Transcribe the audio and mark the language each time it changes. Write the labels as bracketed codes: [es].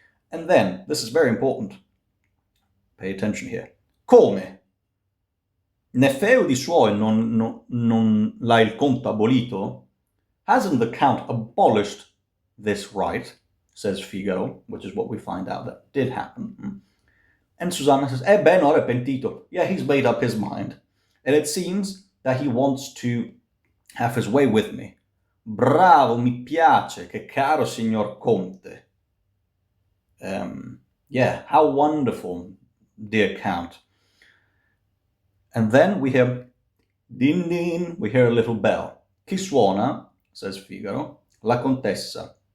[en] And then, this is very important, pay attention here, come? [it] Ne feudi suoi non l'ha il conto abolito? [en] Hasn't the Count abolished this right, says Figaro, which is what we find out that did happen. And Susanna says, [it] ben ora pentito. [en] Yeah, he's made up his mind. And it seems that he wants to have his way with me. [it] Bravo, mi piace, che caro signor Conte. [en] Yeah, how wonderful, dear Count. And then we hear din din, we hear a little bell. [it] Chi suona, [en] says [it] Figaro, la contessa.